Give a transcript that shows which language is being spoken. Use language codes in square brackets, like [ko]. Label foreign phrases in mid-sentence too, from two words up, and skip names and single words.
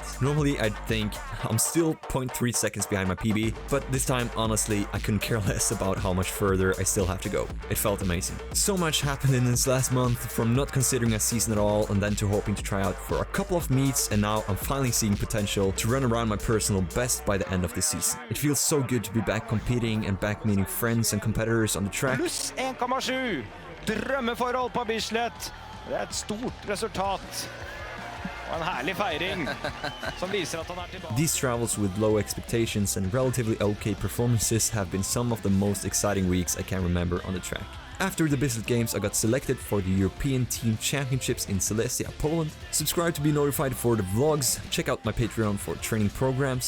[en] Normally, I'd think I'm still 0.3 seconds behind my PB, but this time, honestly, I couldn't care less about how how much further I still have to go. It felt amazing. So much happened in this last month, from not considering a season at all and then to hoping to try out for a couple of meets, and now I'm finally seeing potential to run around my personal best by the end of the season. It feels so good to be back competing and back meeting friends and competitors on the track. [no] Pluss 1,7. Drømmeforhold på Bislett. Det er et stort resultat. Og en herlig feiring som viser at han er tilbake. [en] These travels with low expectations and relatively okay performances have been some of the most exciting weeks I can remember on the track. After the Bislett Games, I got selected for the European Team Championships in Silesia, Poland. Subscribe to be notified for the vlogs. Check out my Patreon for training programs.